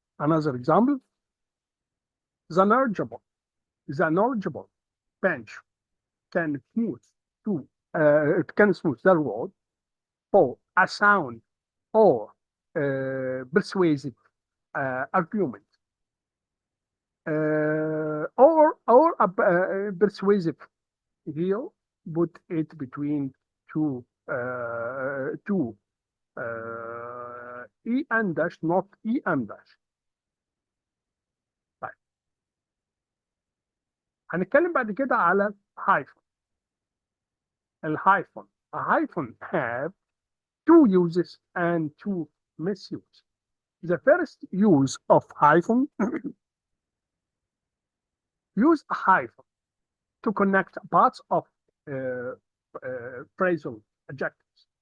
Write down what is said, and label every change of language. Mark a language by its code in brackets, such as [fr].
[en] Another example, the knowledgeable bench can smooth it can smooth the road for a sound or persuasive argument, or a persuasive here, put it between two E and dash, not E and dash. [ar] طيب هنتكلم بعد كده على hyphen. [en] الhyphen, a hyphen have two uses and two misuses. The first use of hyphen use a hyphen to connect parts of phrasal adjectives.